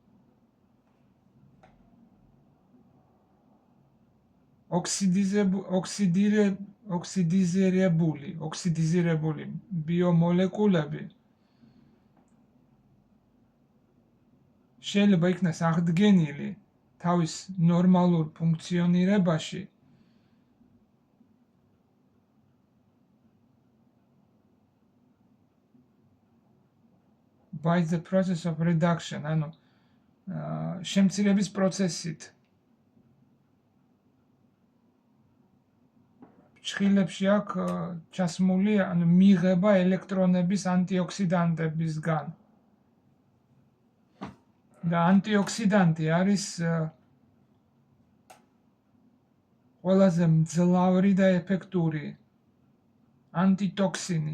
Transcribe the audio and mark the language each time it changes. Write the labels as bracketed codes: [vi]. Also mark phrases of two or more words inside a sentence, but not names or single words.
[ka] ოქსიდიზირებული ბიომოლეკულები შეიძლება იქნას აღდგენილი თავის ნორმალურ ფუნქციონირებაში [en] by the process of reduction, [ka] ანუ შემცირების პროცესით. ჩხილებში აქვს ჩასმული, ანუ მიიღება ელექტრონების ანტიოქსიდანტებისგან. და ანტიოქსიდანტი არის ყველაზე მძლავრი და ეფექტური ანტიტოქსინი.